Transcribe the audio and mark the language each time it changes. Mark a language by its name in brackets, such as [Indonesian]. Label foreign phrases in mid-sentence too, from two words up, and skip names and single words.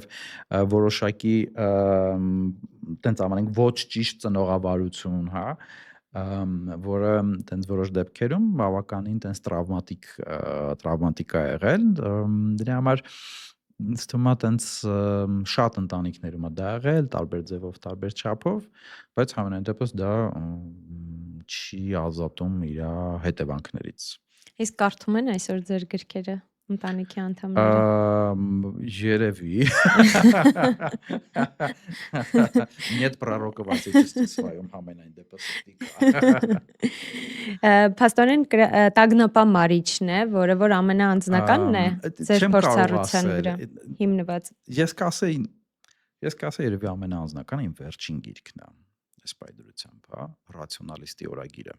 [Armenian] որոշակի տենց ամենենք ոչ ճիշտ ծնողավարություն, հա, որը տենց որոշ դեպքերում բավականին տենց տրավմատիկ է եղել, դրա համար ինձ թվում է տենց շատ ընտանիքներում է դա եղել, տարբեր ձևով, տարբեր չափով, բայց համենայն դեպս դա չի ազատում իր հետևանքներից։ Իսկ կարդում են այսօր ձեր գրքերը ընտանիքի անդամները։ [Russian] Երևի։ Нет пророков отечества своем [Armenian] համենայն դեպս։ Փաստորեն տագնապամարիչն է, որը որ ամենաանձնականն է ձեր փորձառության վրա հիմնված։ Ես կասեի երևի ամենաանձնականը իմ վերջին գիրքն է, այս պայդրությամբ, հա, ռացիոնալիստի օրագիրը։